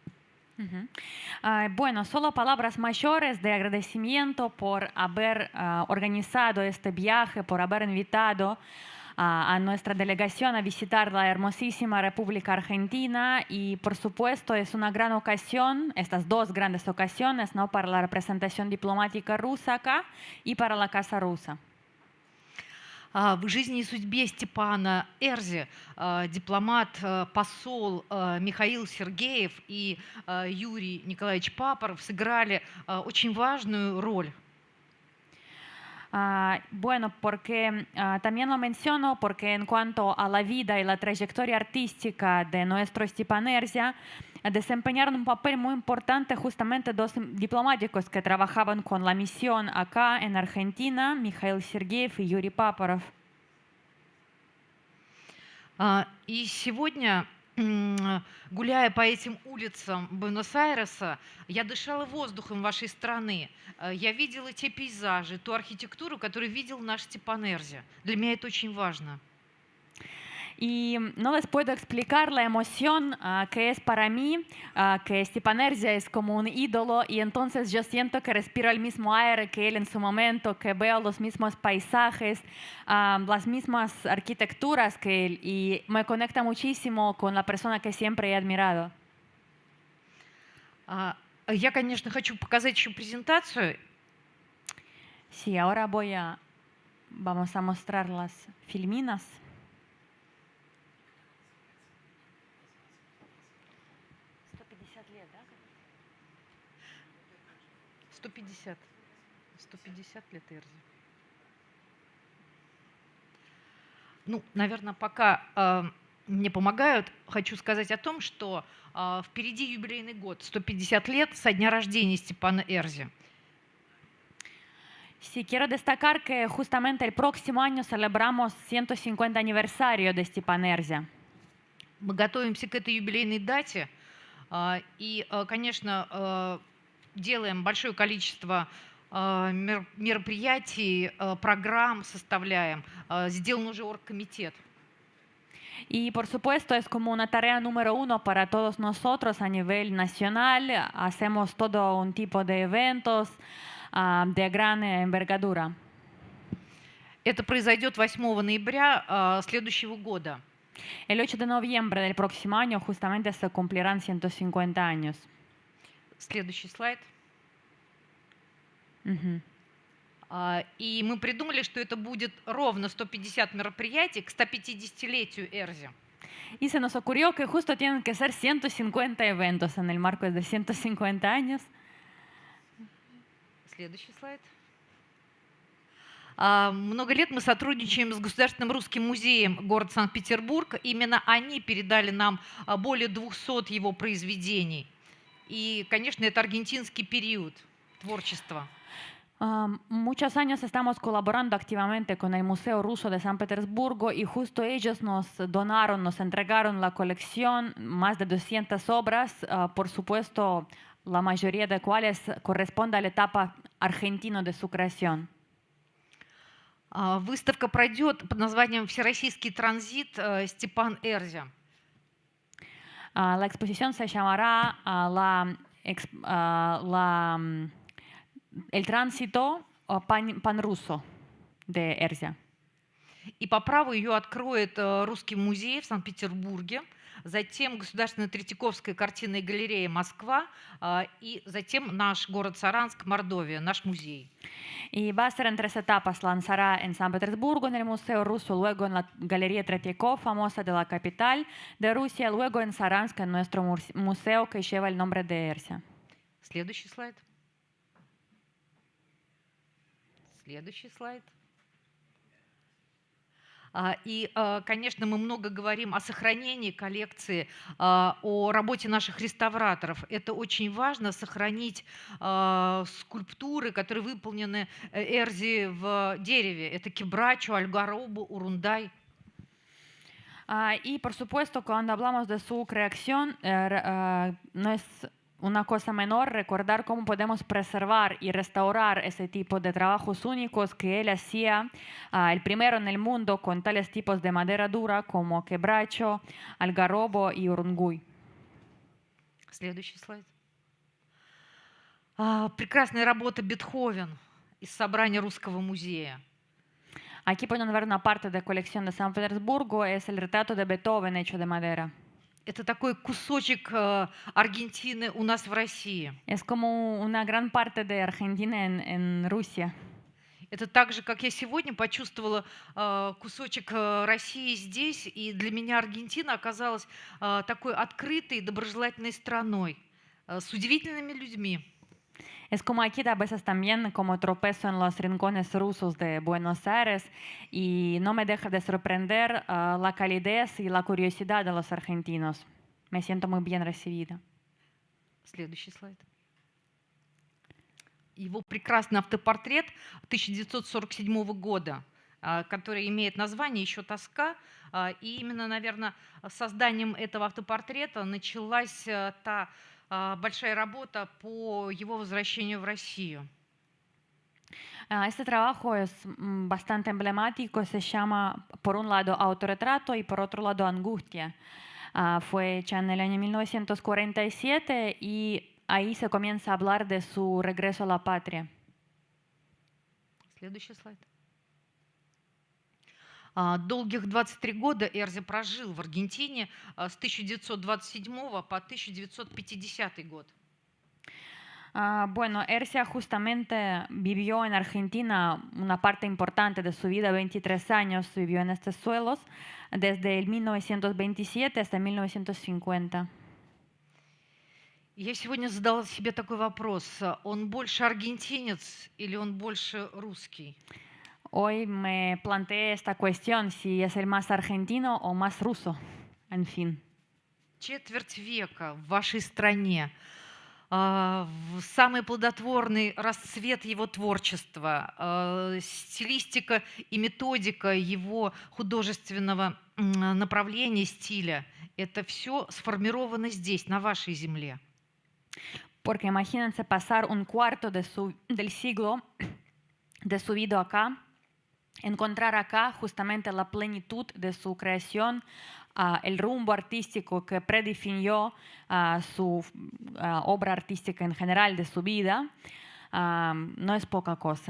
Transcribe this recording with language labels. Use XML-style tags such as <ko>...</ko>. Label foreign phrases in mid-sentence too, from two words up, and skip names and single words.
<es>Bueno, solo palabras mayores de agradecimiento por haber organizado este viaje, por haber invitado a nuestra delegación a visitar la hermosísima República Argentina, y por supuesto es una gran ocasión, estas dos grandes ocasiones, ¿no?, para la representación diplomática rusa acá y para la Casa Rusa.</es> <ru>В жизни и судьбе Степана Эрзи дипломат, посол Михаил Сергеев и Юрий Николаевич Папоров сыграли очень важную роль.</ru> <es>Bueno, porque también lo menciono porque en cuanto a la vida y la trayectoria artística de nuestro Stepan Erzia, desempeñaron un papel muy importante justamente dos diplomáticos que trabajaban con la misión acá en Argentina, Mikhail Sergeev y Yuri Paparov.</es> <ru>И сегодня гуляя по этим улицам Буэнос-Айреса, я дышала воздухом вашей страны. Я видела те пейзажи, ту архитектуру, которую видел наш Степан Эрзя. Для меня это очень важно.</ru> <es>Y no les puedo explicar la emoción que es para mí, que Stepan Erzia es como un ídolo y entonces yo siento que respiro el mismo aire que él en su momento, que veo los mismos paisajes, las mismas arquitecturas que él y me conecta muchísimo con la persona que siempre he admirado.</es> <ru>Я, конечно, хочу показать еще презентацию.</ru> <es>Sí, ahora vamos a mostrar las filminas.</es> <ru>150 лет Эрзи. Ну, наверное, пока мне помогают, хочу сказать о том, что впереди юбилейный год, 150 лет со дня рождения Степана Эрзи.</ru> <es>Sí, quiero destacar que justamente el próximo año celebramos 150 aniversario de Stepan Erzia.</es> <ru>Мы готовимся к этой юбилейной дате и, конечно, делаем большое количество мероприятий, программ составляем. Сделан уже оргкомитет.</ru> <es>Y por supuesto es como una tarea número uno para todos nosotros a nivel nacional. Hacemos todo un tipo de eventos de gran envergadura.</es> <ru>Это произойдет 8 ноября следующего года.</ru> <es>El 8 de noviembre del próximo año justamente se cumplirán 150 años.</es> <ru>Следующий слайд. Ujú. И мы придумали, что это будет ровно 150 мероприятий к 150-летию Эрзи.</ru> <es>Y se nos ocurrió que justo tienen que ser 150 eventos en el marco de 150 años.</es> <ru>Следующий слайд. Много лет мы сотрудничаем с Государственным русским музеем города Санкт-Петербург. Именно они передали нам более 200 его произведений. И, конечно, это аргентинский период творчества.</ru> <es>Muchos años estamos colaborando activamente con el Museo Ruso de San Petersburgo y justo ellos nos donaron, nos entregaron la colección, más de 200 obras, por supuesto, la mayoría de cuales corresponde a la etapa argentina de su creación.</es> <ru>Выставка пройдет под названием «Всероссийский транзит Степан Эрзя».</ru> <es>La exposición se llamará El tránsito pan-ruso de Erzia.</es> <ru>И по праву ее откроет Русский музей в Санкт-Петербурге, затем Государственная Третьяковская картинная галерея Москва и затем наш город Саранск, Мордовия, наш музей.</ru> <es>Y va a ser en 3 etapas. Lanzará en San Petersburgo, en el Museo Ruso, luego en la Galería Tretiakov, famosa de la capital de Rusia, luego en Saransk, en nuestro museo que lleva el nombre de Erzia.</es> <ru>Следующий слайд. Следующий слайд. И, конечно, мы много говорим о сохранении коллекции, о работе наших реставраторов. Это очень важно, сохранить скульптуры, которые выполнены Эрзи в дереве. Это Кебрачо, Альгаробо, Урундай.</ru> <es>Y, por supuesto, cuando hablamos de su creación, no es una cosa menor recordar cómo podemos preservar y restaurar ese tipo de trabajos únicos que él hacía, el primero en el mundo con tales tipos de madera dura como quebracho, algarrobo y urunguy.</es> <ru>Следующий слайд. Прекрасная работа Бетховен из собрания Русского музея.</ru> <es>Aquí pueden ver una parte de colección de San Petersburgo, es el retrato de Beethoven hecho de madera.</es> <ru>Это такой кусочек Аргентины у нас в России.</ru> <es>Es como una gran parte de Argentina en Rusia.</es> <ru>Это так же, как я сегодня почувствовала кусочек России здесь, и для меня Аргентина оказалась такой открытой, доброжелательной страной, с удивительными людьми.</ru> <es>Es como aquí a veces también como tropezo en los rincones rusos de Buenos Aires y no me deja de sorprender la calidez y la curiosidad de los argentinos. Me siento muy bien recibida.</es> <ru>Следующий слайд. Его прекрасный автопортрет 1947 года. который имеет название «Еще тоска». И именно, наверное, с созданием этого автопортрета началась та большая работа по его возвращению в Россию.</ru> <es>Este trabajo es bastante emblemático, se llama por un lado Autorretrato y por otro lado Angustia. Fue hecha en el año 1947 y ahí se comienza a hablar de su regreso a la patria.</es> <ru>Следующий слайд. Долгих 23 года Эрзи прожил в Аргентине с 1927 по 1950 год.</ru> <es>Bueno, Ercia justamente vivió en Argentina una parte importante de su vida, 23 años vivió en estos suelos, desde el 1927 hasta 1950.</es> <ru>Я сегодня задала себе такой вопрос. Он больше аргентинец или он больше русский?</ru> <es>Hoy me planteé esta cuestión, si es el más argentino o más ruso, en fin.</es> <ru>Четверть века в вашей стране, самый плодотворный расцвет его творчества, стилистика и методика его художественного направления, стиля, это все сформировано здесь, на вашей земле.</ru> <es>Porque imagínense pasar un cuarto del siglo de su vida acá, encontrar acá justamente la plenitud de su creación, el rumbo artístico que predefinió su obra artística en general de su vida, no es poca cosa.</es>